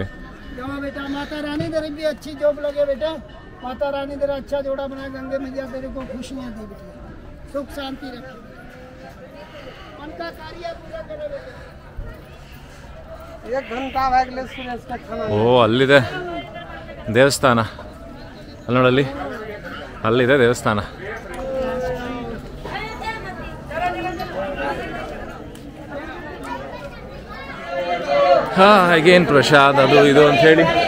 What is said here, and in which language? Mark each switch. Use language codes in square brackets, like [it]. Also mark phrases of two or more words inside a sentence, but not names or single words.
[hi] जाओ बेटा, माता रानी तेरी भी अच्छी जॉब लगे बेटा. माता रानी तेरा अच्छा जोड़ा बना, गंगे मैया तेरे को खुशियां दे बेटा, सुख शांति रखे, मन का कार्य पूरा करे बेटा. एक घंटा ಆಗಲೇ सूरज का खाना. [kn] ಓ ಅಲ್ಲಿದೆ ದೇವಸ್ಥಾನ, ಅಲ್ಲಿ ನೋಡಲ್ಲಿ, ಅಲ್ಲಿದೆ ದೇವಸ್ಥಾನ. ಹಾ ಹೇಗೇನು ಪ್ರಸಾದ್ ಅದು ಇದು ಅಂತ ಹೇಳಿ.